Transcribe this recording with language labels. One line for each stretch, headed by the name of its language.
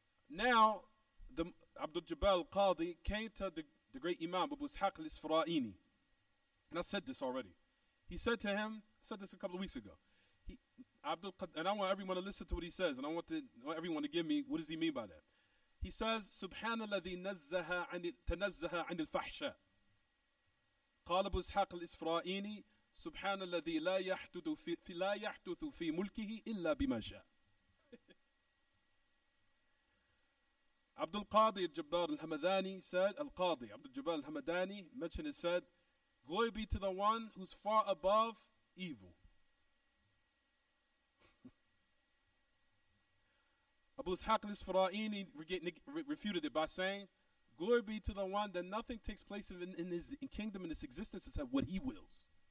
English: Now, the Abdul-Jabbar al-Qadi came to the great Imam Abu Ishaq al-Isfara'ini. And I said this already. He said to him, I said this a couple of weeks ago. And I want everyone to listen to what he says. And I want everyone to give me, what does he mean by that? He says,
Arabic: Subhanalladhi tanazzaha anil fahsha. قال أبو إسحاق الإسفرائيني سبحان الذي لا يحدث في ملكه إلا بما شاء.
English: Abdul Qadi al-Jabbar al-Hamadani said, Al-Qadi Abdul Jabbar al-Hamadani mentioned and said, glory be to the one who's far above evil. Abu Ishaq al-Isfara'ini refuted it by saying, glory be to the one that nothing takes place in his kingdom and his existence except what he wills.